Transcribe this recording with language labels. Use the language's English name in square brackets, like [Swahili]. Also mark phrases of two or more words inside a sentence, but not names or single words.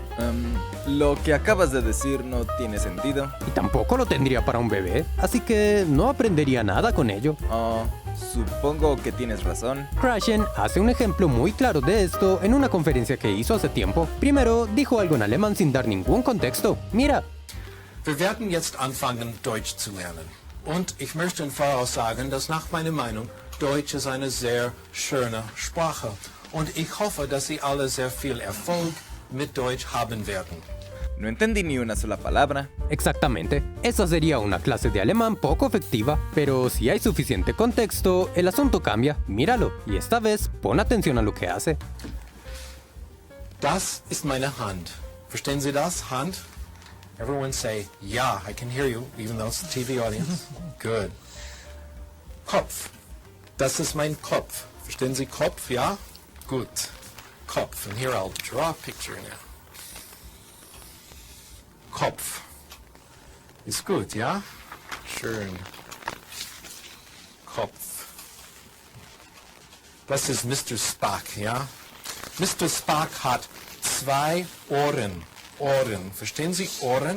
[Spanish] Lo que acabas de decir no tiene sentido. Y tampoco lo tendría para un bebé, así que no aprendería nada con ello. Supongo que tienes razón. Krashen hace un ejemplo muy claro de esto en una conferencia que hizo hace tiempo. Primero, dijo algo en alemán sin dar ningún contexto. Mira. [German] Wir werden jetzt anfangen, Deutsch zu lernen. Und ich möchte im Voraus sagen, dass nach meiner Meinung Deutsch ist eine sehr schöne Sprache. Und ich hoffe, dass Sie alle sehr viel Erfolg mit Deutsch haben werden. [Spanish] No entendí ni una sola palabra. Exactamente. Esa sería una clase de alemán poco efectiva, pero si hay suficiente contexto, el asunto cambia. Míralo, y esta vez pon atención a lo que hace. [German] Das ist meine Hand. Verstehen Sie das? Hand? [English] Everyone say, yeah, I can hear you, even though it's a TV audience. Good. [German] Kopf. Das ist mein Kopf. Verstehen Sie Kopf? Ja? Gut. Kopf. [English] And here I'll draw a picture now. [German] Kopf. Ist gut, ja? Schön. Kopf. Das ist Mr. Spock, ja? Mr. Spark hat 2 Ohren. Ohren. Verstehen Sie? Ohren?